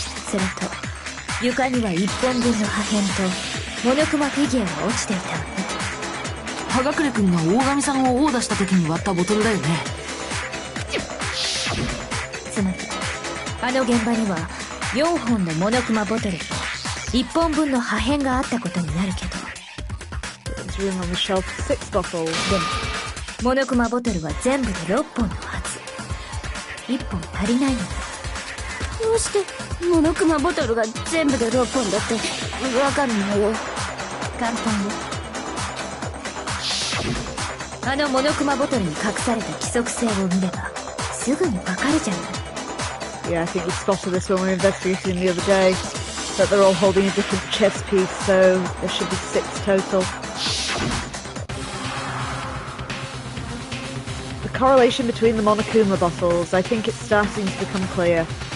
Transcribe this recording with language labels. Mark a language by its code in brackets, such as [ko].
[ja] それと床には1本分の破片とモノクマフィギュアが落ちていたのね。葉隠れくんが大神さんを殴打した時に割ったボトルだよね。つまりあの現場には4本のモノクマボトルと1本分の破片があったことになるけど、 [en] There's room on the shelf for 6 bottles. [ja] でもモノクマボトルは全部で6本のはず。1本足りないのよ。どうしてモノクマボトルが全部で6本だってわかるのよ。簡単よ。あのモノクマボトルに隠された規則性を見ればすぐにわかるじゃない。 [en] Yeah, I think we spotted this when we were investigating the other day. But they're all holding a different chess piece, so there should be 6 total. The correlation between the Monokuma bottles, I think it's starting to become clear.